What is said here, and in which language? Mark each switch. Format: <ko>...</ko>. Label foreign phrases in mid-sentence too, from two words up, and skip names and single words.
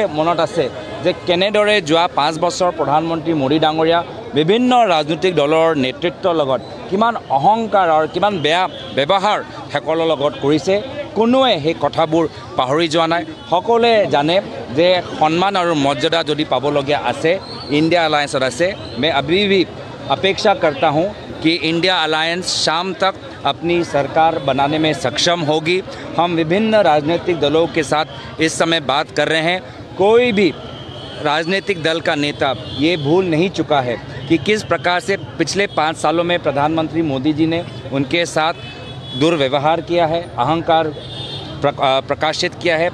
<as>মনত আছে যে কেনেদৰে যোৱা 5 বছৰ প্ৰধানমন্ত্ৰী মোদী ডাঙৰীয়া বিভিন্ন ৰাজনৈতিক দলৰ নেতৃত্বৰ লগত কিমান অহংকাৰ আৰু কিমান বেয়া ব্যৱহাৰ সকলৰ লগত কৰিছে কোনোৱে সেই কথাবোৰ পাহৰি যোৱা নাই সকলোৱে জানে যে সন্মান আৰু মৰ্যাদা যদি পাবলগীয়া আছে</as> <hi>इंडिया अलायंस से मैं अभी भी अपेक्षा करता हूं कि इंडिया अलायंस शाम तक अपनी सरकार बनाने में सक्षम होगी। हम विभिन्न राजनीतिक दलों के साथ इस समय बात कर रहे हैं। कोई भी राजनीतिक दल का नेता ये भूल नहीं चुका है कि किस प्रकार से पिछले 5 सालों में प्रधानमंत्री मोदी जी ने उनके साथ दुर्व्यवहार किया है, अहंकार प्रकाशित किया है।</hi>